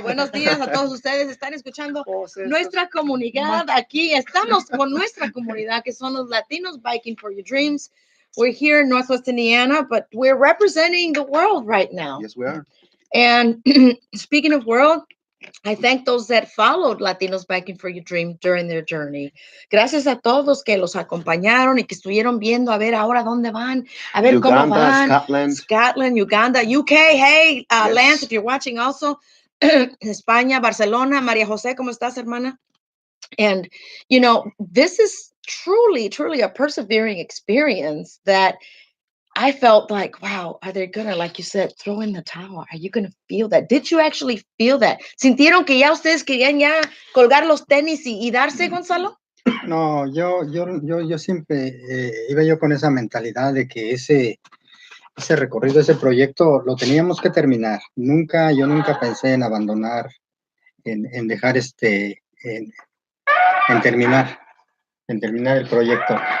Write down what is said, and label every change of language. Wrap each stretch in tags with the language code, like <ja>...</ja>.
<es>Buenos días a todos ustedes. Están escuchando Nuestra Comunidad. Aquí estamos con Nuestra Comunidad, que son los Latinos Biking for Your Dreams.</es> <en>We're here in Northwest Indiana, but we're representing the world right now. Yes, we are. And speaking of world, I thank those that followed Latinos Biking for Your Dream during their journey.</en> <es>Gracias a todos que los acompañaron y que estuvieron viendo a ver ahora dónde van, a ver</es> <en>Uganda,</en> <es>cómo van.</es> <en>Scotland, Uganda, UK. Hey, yes. Lance, if you're watching also, España, Barcelona.</en> <es>María José, ¿cómo estás, hermana?</es> <en>And, this is truly, truly a persevering experience that I felt like, wow, are they gonna, like you said, throw in the towel? Are you gonna feel that? Did you actually feel that?</en> <es>¿Sintieron que ya ustedes querían ya colgar los tenis y darse, Gonzalo? No, yo siempre iba yo con esa mentalidad de que ese recorrido, ese proyecto, lo teníamos que terminar. Yo nunca pensé en abandonar, en dejar en terminar el proyecto.</es>